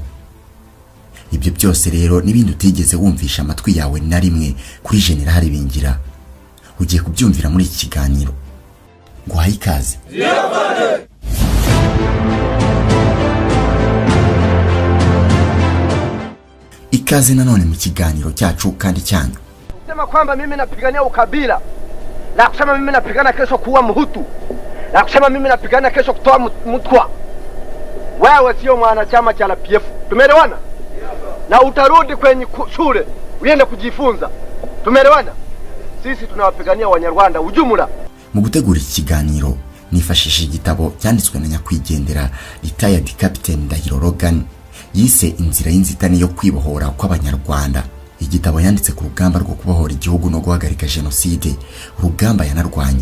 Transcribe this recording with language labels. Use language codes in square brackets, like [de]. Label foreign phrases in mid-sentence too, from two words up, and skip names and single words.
[rw] Ibyo byose rero n'ibindi utigeze wumvisha amatwi yawe na rimwe kuri General Ibingira ugiye kubyumvira muri iki kiganiro. Guhaye ikaze. Ikaze nanone mu kiganiro cyacu kandi cyanyu. [sw] Sema kwamba mimi napigania ukabila. Na kusema mimi napigana kesho kuwa Mhutu. Na kusema mimi napigana kesho kutoa Mtwa. Wewe sio mwanachama cha RPF. Tumeelewana? Na utarudi kwenye shule uende kujifunza. Tumeelewana? Sisi tunawapigania Wanyarwanda ujumla. [rw] Mu gutegura iki kiganiro nifashishije igitabo cyanditswe na nyakwigendera retired Captain Ndahiro Logan yise Inzira y'inzitane yo kwibohora kw'Abanyarwanda. Igitabo yanditse ku rugamba rwo kubohora igihugu no guhagarika genocide, urugamba yanarwanye.